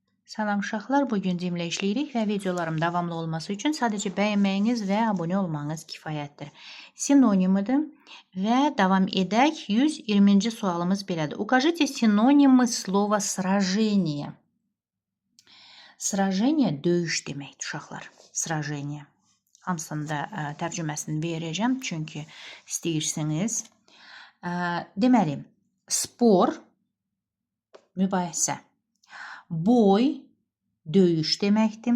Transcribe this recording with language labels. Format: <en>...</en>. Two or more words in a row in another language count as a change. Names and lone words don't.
<az>Salam uşaqlar, bugün cimlə işləyirik və videolarım davamlı olması üçün sadəcə bəyənməyiniz və abunə olmanız kifayətdir. Sinonimidir və davam edək. 120-ci sualımız belədir.</az> <ru>Укажите синонимы слова сражение.</ru> <az>Sражение döyüş deməkdir uşaqlar. Sражение. Hamısını da tərcüməsini verəcəm çünki istəyirsiniz. Deməli, spor, mübahisə. Boy, döyüş deməkdir.</az>